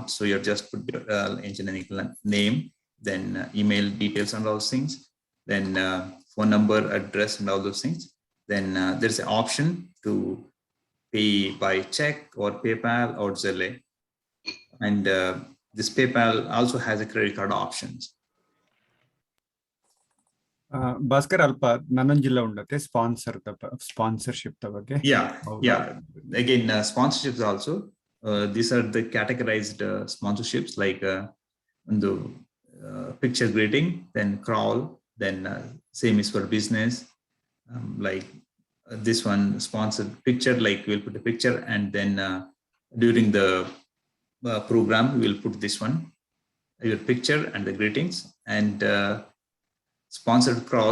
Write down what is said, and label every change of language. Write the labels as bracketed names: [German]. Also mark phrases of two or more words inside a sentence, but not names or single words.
[English] So you just put your engineering name, then email details and all those things, then phone number, address, and all those things. Then there's an option to pay by check or PayPal or Zelle, and this PayPal also has a credit card options. [Tulu] ಭಾಸ್ಕರ್ ಅಲ್ಪ ನನ್ನೊಂಜಿಲ್ಲ ಉಂಡತೆ ಸ್ಪಾನ್ಸರ್ಶಿಪ್ ಬಗ್ಗೆ. [English] Yeah. Again, sponsorships also. These are the categorized sponsorships, like the picture greeting, then crawl, then same is for business. Like this one sponsored picture, like we'll put a picture, and then during the program we will put this one, your picture and the greetings, and sponsored crawl.